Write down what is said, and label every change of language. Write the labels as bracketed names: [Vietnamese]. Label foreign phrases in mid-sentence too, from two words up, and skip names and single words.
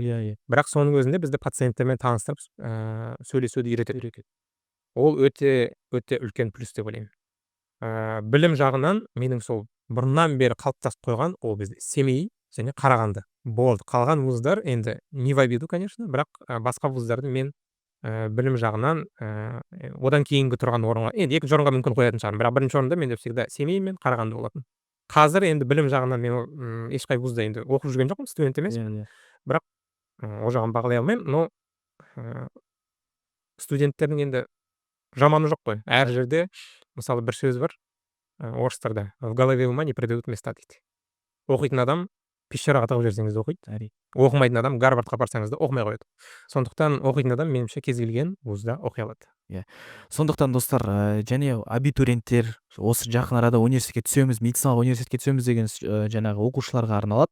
[Kazakh] иә, Бірақ соның өзінде бізді пациенттермен таныстырып сөйлесуді үйретеді. Ол өте үлкен плюс деп ойлаймын. Білім жағынан менің сол бұрыннан бері қалыптасып қойған ол бізде Семей және Қарағанды болды. Қалған вуздар енді [Russian] не в обиду, конечно, [Kazakh] бірақ басқа вуздарды мен білім жағынан одан кейінгі тұрған орынға, енді екінші орынға мүмкін қоятын шығармын, бірақ бірінші орында менде всегда Семей мен Қарағанды болатын. Қазір енді білім жағынан мен ешқай вузда енді оқып жүрген жоқпын, студент емес, бірақ ол жағын бағалай алмаймын. Но студенттердің енді жаманы жоқ қой. Әр жерде мысалы бір сөз бар орыстарда: [Russian] в голове ума не придают места дейді. [Kazakh] Оқитын адам пещераға тығып жіберсеңіз де оқиды. әрине. Оқымайтын адам Гарвардқа барсаңыз да оқымай қояды. Сондықтан оқитын адам меніңше кез келген вузда оқи алады. Сондықтан достар, және абитуриенттер осы жақын арада университетке түсеміз, медициналық университетке түсеміз деген жаңағы оқушыларға арналады.